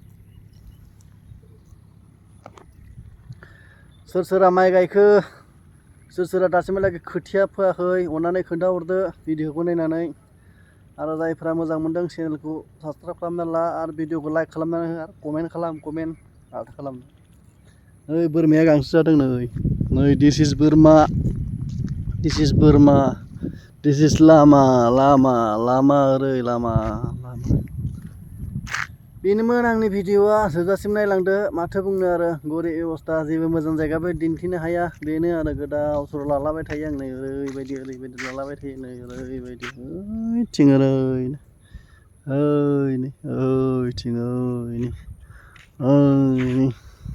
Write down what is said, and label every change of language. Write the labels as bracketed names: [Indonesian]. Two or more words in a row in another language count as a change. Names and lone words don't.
[Bodo] सोर माइ गायखो, सोर दासिमहालागै खोथिया फोआखै, अननानै खोन्थाहरदो भिडिअखौ नायनानै। आरो जायफ्रा मोजां मोनदों चेनेलखौ साबसक्राइब खालामना ला, आरो भिडिअखौ लाइक खालामनानै हो, आरो कमेन्ट खालाम। माथो खालामनो। ओइ बोरमाया गांसो जादों नै [English] this is Borma, this is Lama, [Bodo] ओरै लामा। बेनोमोन आंनि भिडिअआ, जोबजासिम नायलांदो। माथो बुंनो आरो, गरिब अबस्था, जेबो मोजां जायगाबो दिन्थिनो हाया। बेनो आरो गोदाव सोराव लालाबाय थायो आं नै, ओरैबायदि लालाबाय थायो नै, ओरैबायदि ओइथिं